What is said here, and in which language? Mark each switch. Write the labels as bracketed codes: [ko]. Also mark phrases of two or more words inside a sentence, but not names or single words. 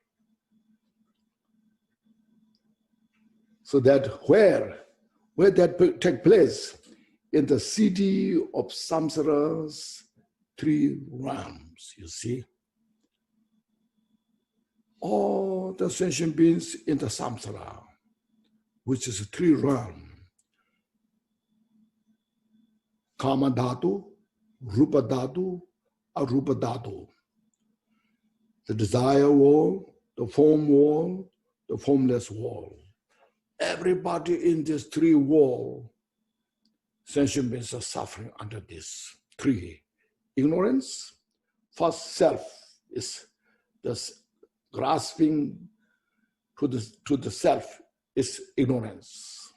[en] So that where that take place? In the city of samsara's 3 realms, you see. All the sentient beings in the samsara, which is 3 realms. [pi] Kama dhatu, rupa dhatu, arupa dhatu. [en] The desire world, the form world, the formless world. Everybody in this 3 world, sentient beings are suffering under this 3. Ignorance, first self is this grasping to the self is ignorance.